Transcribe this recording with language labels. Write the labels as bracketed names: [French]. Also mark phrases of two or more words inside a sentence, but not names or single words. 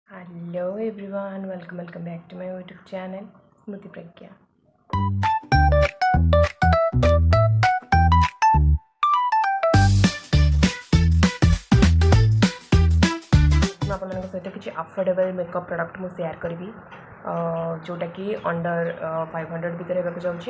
[English] Hello everyone, welcome back to my YouTube channel Smruti Pragya. [Odia] ମୁଁ ଆପଣମାନଙ୍କ ସହିତ କିଛି [English] affordable makeup product [Odia] ମୁଁ ସେୟାର କରିବି ଯେଉଁଟାକି ଅଣ୍ଡର 500 ଭିତରେ ହେବାକୁ ଯାଉଛି।